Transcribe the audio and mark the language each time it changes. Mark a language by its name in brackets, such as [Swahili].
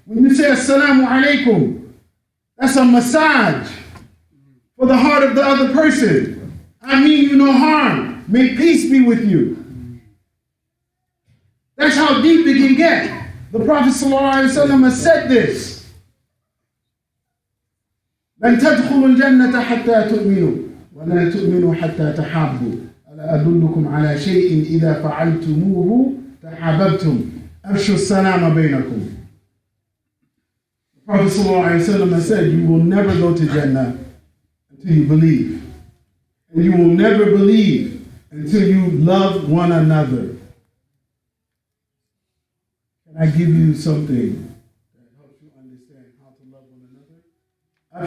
[English] When you say Assalamu alaikum, that's a massage for the heart of the other person. I mean you no harm. May peace be with you. That's how deep it can get. The Prophet ﷺ has said this. [Arabic] لن تدخلوا الجنة حتى تؤمنوا ولا تؤمنوا حتى تحابوا ألا أدلكم على شيء إذا فعلتموه تحاببتم أفشوا السلام بينكم. [English] The Prophet ﷺ has said, you will never go to Jannah until you believe. And you will never believe until you love one another. Can I give you something that helps you understand how to love one another?